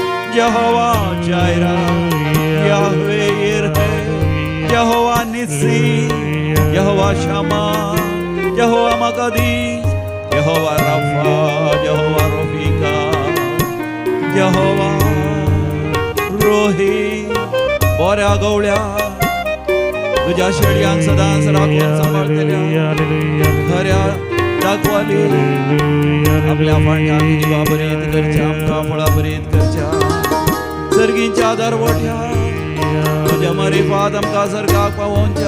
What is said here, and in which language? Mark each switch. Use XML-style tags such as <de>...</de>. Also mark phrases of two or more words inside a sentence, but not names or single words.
<kok>यहोवा जायरा, याहवे यिर्हे, यहोवा निस्सी, यहोवा शमा, यहोवा मकदीस, यहोवा रफा, यहोवा रफिका, यहोवा रोही. बऱ्या गवळ्या तुझ्या शेळयांक सदांच राखून सांभाळतल्या, खऱ्या दाखवाली आपल्या फाटल्यान जिवा बरीत करच्या, आमकां फळां बरीत करच्या, सर्गींच्या आदार वठ्या तुझ्या मरिफात आमकां सर्गाक पावोवच्या.</kok>